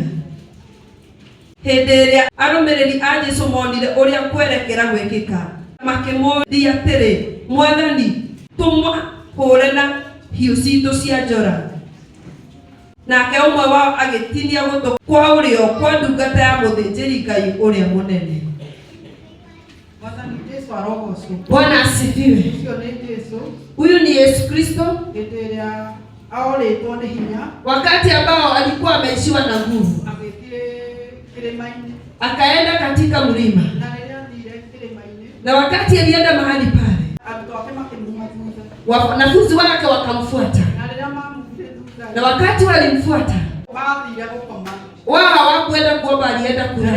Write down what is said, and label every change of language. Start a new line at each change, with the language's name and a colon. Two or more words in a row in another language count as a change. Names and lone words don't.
Kikuyu: Hĩndĩ ĩrĩa arũmĩrĩri a Jesũ monire ũrĩa kwerekera gwĩkĩka, makĩmũria atĩrĩ, Mwathani, tũmahũre na hiũ citũ cia njora. nake umwe wao agitinia gutu kwa urio kwa ndungata ya muthĩnjĩri Ngai uria munene.
Swahili: Bwana asifiwe. Huyu ni Yesu Kristo wakati ambao alikuwa ameishiwa na nguvu, akaenda katika mlima, na wakati alienda mahali pale, wanafunzi wake wakamfuata, na wakati walimfuata wao hawakwenda kuomba, alienda kulala.